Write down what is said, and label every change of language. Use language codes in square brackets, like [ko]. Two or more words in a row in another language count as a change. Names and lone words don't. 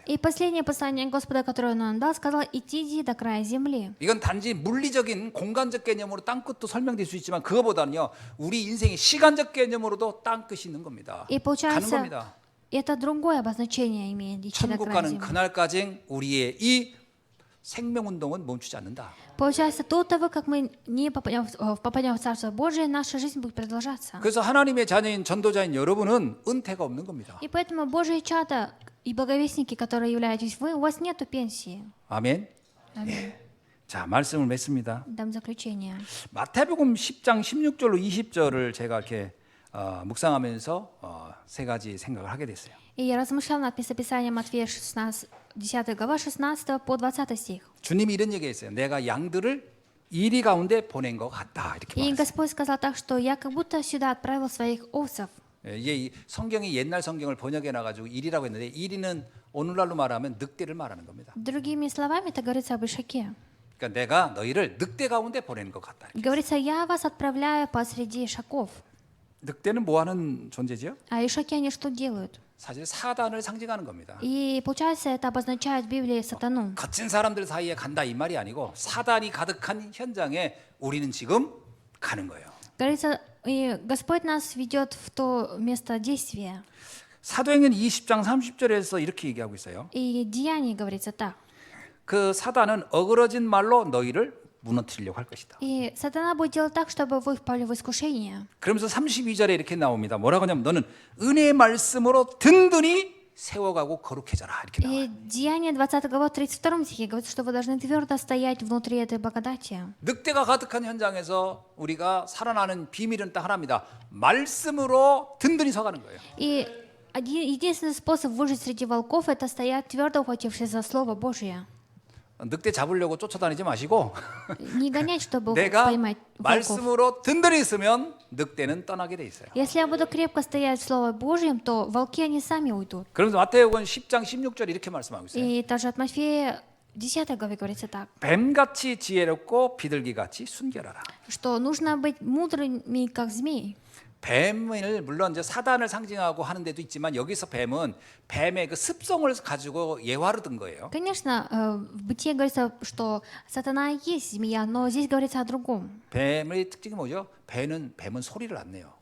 [ru] И последнее послание Господа, которое он нам дал, сказал, идите до края земли. [ko] 이건 단지 물리적인 공간적 개념으로 땅 끝도 설명될 수 있지만 그거보다는요. 우리 인생의 시간적 개념으로도 땅 끝이 있는 겁니다. [ru] И [ko] 가는 [ru] получается, [ko] 겁니다. [ru] это другое обозначение имеет идти до [ko] 천국 [ru] края [ko] 가는 [ru] земли. [ko] 그날까지 우리의 이 생명운동은 멈추지 않는다. [ru] Получается, до того, как мы не попадем в Царство Божие, наша жизнь будет продолжаться. [ko] 그래서 하나님의 자녀인 전도자인 여러분은 은퇴가 없는 겁니다. [ru] И поэтому Божие чада и благовестники, которые являетесь вы, у вас нету пенсии. [ko] 아멘. [ru] Аминь. [ko] 예. 자, 말씀을 맺습니다. [ru] Дам заключение. [ko] 마태복음 10장 16절로 20절을 제가 이렇게 묵상하면서 세 가지 생각을 하게 됐어요. [ru] И я размышлял над местописанием Матфея 16, 10 глава 16 по 20 стих. [ko] 주님이 이런 얘기했어요. 내가 양들을 이리 가운데 보낸 것 같다. 이렇게 [ru] И [ko] 말했어요. [ru] Господь сказал так, что я как будто сюда отправил своих овцев. [ko] 이게 이 성경이 옛날 성경을 번역해 놔가지고 일이라고 했는데 일이는 오늘날로 말하면 늑대를 말하는 겁니다. [ru] Другими словами, это говорится об ишаке. [ko] 그러니까 내가 너희를 늑대 가운데 보내는 것 같다. [ru] Говорится, я вас отправляю посреди ишаков. [ko] 늑대는 뭐 하는 존재죠? [ru] А ишаки, они что делают? [ko] 사실 사단을 상징하는 겁니다. [ru] И получается, это обозначает в Библии сатану. [ko] 거친 사람들 사이에 간다 이 말이 아니고 사단이 가득한 현장에 우리는 지금 가는 거예요. [ru] Говорится, и Господь нас ведет в то место действия. [ko] 사도행전 20장 30절에서 이렇게 얘기하고 있어요. [ru] И Деяние говорится так. [ko] 그 사단은 어그러진 말로 너희를 무너뜨리려고 할 것이다. [ru] И сатана будет делать так, чтобы вы впали в искушение. [ko] 그러면서 32절에 이렇게 나옵니다. 뭐라고 하냐면 너는 은혜의 말씀으로 든든히 세워가고 거룩해져라 이렇게 나와요. [ru] И Деяние 20 глава 32 стихе говорится, что вы должны твердо стоять внутри этой благодати. [ko] 늑대가 가득한 현장에서 우리가 살아나는 비밀은 딱 하나입니다. 말씀으로 든든히 서가는 거예요. [ru] И единственный способ выжить среди волков — это стоять твердо, ухватившись за Слово Божие. [ko] 늑대 잡으려고 쫓아다니지 마시고 [ru] Не гонять, чтобы [ko] 내가 [ru] поймать волков. [ko] 말씀으로 든든히 있으면 늑대는 떠나게 돼 있어요. [ru] Если я буду крепко стоять в Слове Божьем, то волки, они сами уйдут. [ko] 그러면서 마태복음 10장 16절 이렇게 말씀하고 있어요. [ru] И также от Матфея 10 главе говорится так, [ko] 뱀같이 지혜롭고 비둘기같이 순결하라. [ru] что нужно быть мудрыми, как змей. [ko] 뱀을 물론 이제 사단을 상징하고 하는 데도 있지만 여기서 뱀은 뱀의 그 습성을 가지고 예화를 든 거예요. [ru] Конечно, в Бытие говорится, что сатана есть змея, но здесь говорится о другом. [ko] 뱀의 특징이 뭐죠? 뱀은 소리를 안 내요.